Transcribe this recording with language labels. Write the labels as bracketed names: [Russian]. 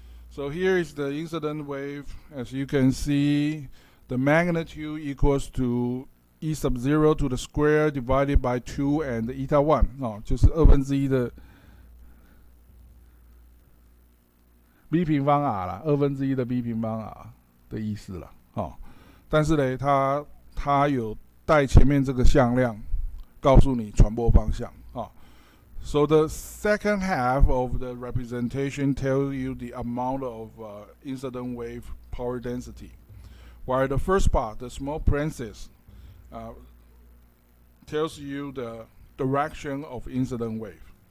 [English] So here is the incident wave. As you can see, the magnitude equals to E sub 0 to the square divided by 2 and eta 1， [Chinese] 就是1/2的 b 平方 r 啦，1/2的 b 平方 r 的意思啦。但是呢，它有带前面这个向量，告诉你传播方向啊。 [English] So the second half of the representation tells you the amount of incident wave power density, while the first part, the small parenthesis, tells you the direction of incident wave.